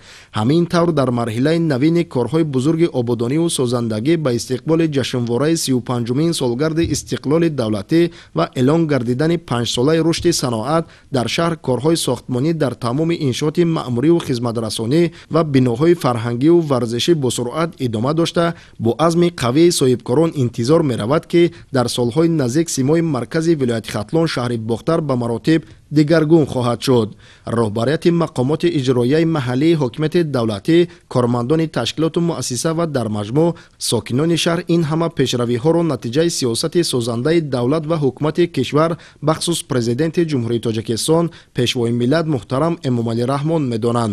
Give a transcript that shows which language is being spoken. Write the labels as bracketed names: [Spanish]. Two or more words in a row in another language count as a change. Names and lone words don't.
[Tajik] ҳамин тавр дар марҳилаи навин корҳои бузурги ободонӣ ва созандагӣ ба истиқболи ҷашнвораи 35-умин солгарди истиқлоли давлатӣ ва эълон гардидани 5 солаи рушди саноат дар шаҳр корҳои сохтмонӣ дар тамоми иншооти маъмурӣ ва хизматрасонӣ ва биноҳои фарҳангӣ ва варзишӣ бо суръат идома дошта бо азми қавии соҳибкорон интизор меравад ки дар солҳои наздик симои маркази вилояти Хатлон шаҳри Бохтар ба маротиб дигаргун хоҳад шуд. роҳбарияти мақомоти иҷроияи маҳаллии ҳокимияти давлатӣ, кормандони ташкилоту муассиса ва дар маҷмӯъ сокинони шаҳр ин ҳама пешравиҳоро натиҷаи сиёсати созандаи давлат ва ҳукумати кишвар бахусус президенти ҷумҳурии Тоҷикистон пешвои миллат муҳтарам Эмомалӣ Раҳмон медонанд.